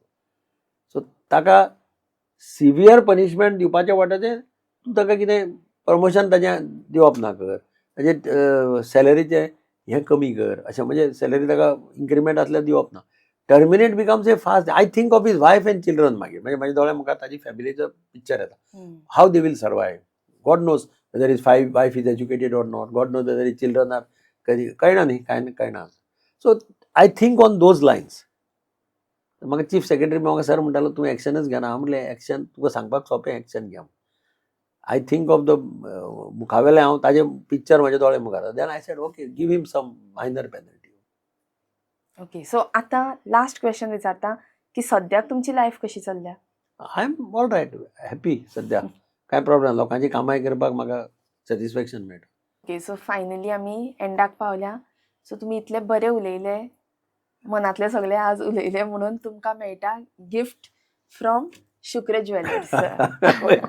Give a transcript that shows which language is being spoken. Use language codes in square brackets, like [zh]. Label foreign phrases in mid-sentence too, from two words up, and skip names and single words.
[kok] सो ताका [en] severe punishment [kok] दिवपाच्या वाट्याचें तूं ताका कितें प्रमोशन ताचें दिवप ना कर. ताचे सॅलरीचें हें कमी कर अशें. म्हणजे सॅलरी ताका इन्क्रिमेंट आसल्यार दिवप ना. [en] terminate becomes a fast. I think of his wife and children. [kok] मागीर म्हणजे म्हाज्या दोळ्या मुखार ताजी फॅमिलीचो पिक्चर येता. [en] how they will survive. God knows whether his wife is educated or not. God knows whether his children are [kok] कधी कळना न्ही कळना. [en] so I think on those lines. [kok] म्हाका [en] chief secretary [kok] म्हाका सर म्हणटालो तूं एक्शनच घेना. हांव म्हणलें एक्शन तुका सांगपाक सोंपें एक्शन घे. [en] I think of the [kok] मुखावेलें हांव ताजें पिक्चर म्हाज्या दोळे मुखार. [en] then I said okay give him some minor penalty. [kok] ओके. सो आतां [en] last question [kok] विचारता की सद्याक तुमची लायफ कशी चल्ल्या? [en] I am all right happy [kok] सद्या. कांय प्रॉब्लेम ना. लोकांची कामाय करपाक म्हाका सॅटिस्फॅक्शन मेळटा. ओके. सो फायनली आमी एंडाक पावल्या. सो तुमी इतले बरे उलयले मनांतले सगळे आज उलयले म्हणून तुमकां मेळटा [en] gift from [kok] शुक्र ज्वेलर्स.